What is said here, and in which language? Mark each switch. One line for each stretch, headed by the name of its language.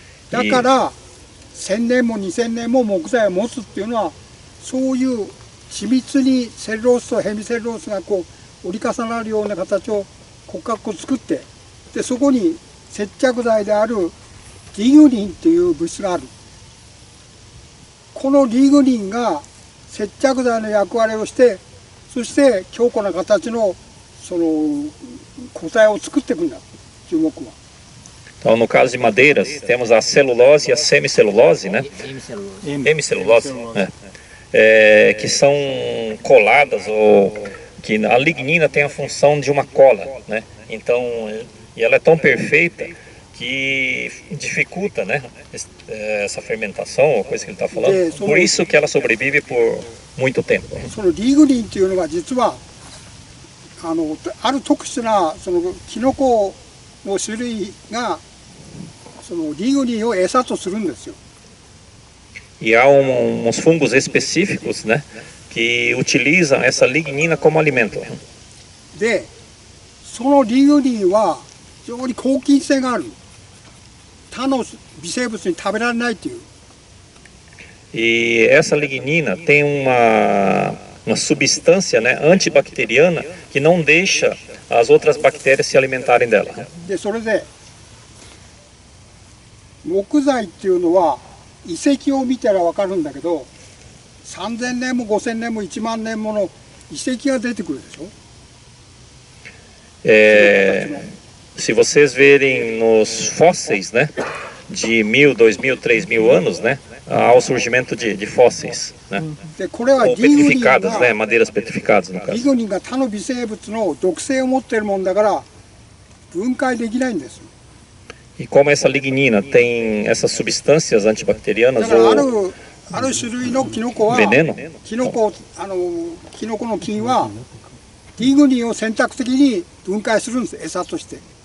Japanese: だから1000年も2000年も木材を持つっていうのはそういう緻密にセルロースとヘミセルロースがこう折り重なるような形を骨格を作ってでそこに接着剤であるリグニンっていう物質がある。このリグニンが接着剤の役割をしてそして強固な形のその固体を作っていくんだ樹木は。
Portuguese: Então, no caso de madeiras, temos a celulose e a semicelulose, né? Hemicelulose, né? Que são coladas, ou que a lignina tem a função de uma cola, né? Então, e ela é tão perfeita que dificulta, né? Essa fermentação, ou coisa que ele está falando. Por isso que ela sobrevive por muito tempo.
Japanese: そのリグニンっていうのは実はある特殊なそのキノコの種類がそのリグニンを餌とするんですよ。
Portuguese: E há uns fungos específicos, né, que utilizam essa lignina como alimento.
Japanese: で、そのリグニンは非常に抗菌性がある。他の微生物に食べられないという。
Portuguese: E essa lignina tem uma substância, né, antibacteriana que não deixa as outras bactérias se alimentarem dela.
Japanese: で、それで木材っていうのは遺跡を見たら分かるんだけど3000年も5000年も1万年もの遺跡が出てくるでしょ。
Portuguese: Se vocês verem nos fósseis, né, de 1000, 2000, 3000 anos, né, há o surgimento de fósseis, né, ou petrificadas, né, madeiras petrificadas no caso.
Japanese: リグニンが他の微生物の毒性を持っているもんだから分解できないんです。
Portuguese: E como essa lignina tem essas substâncias antibacterianas ou
Japanese: ある種類のキノコは
Portuguese: veneno,
Japanese: キノコの菌はリグニンを選択的に分解するんです餌として。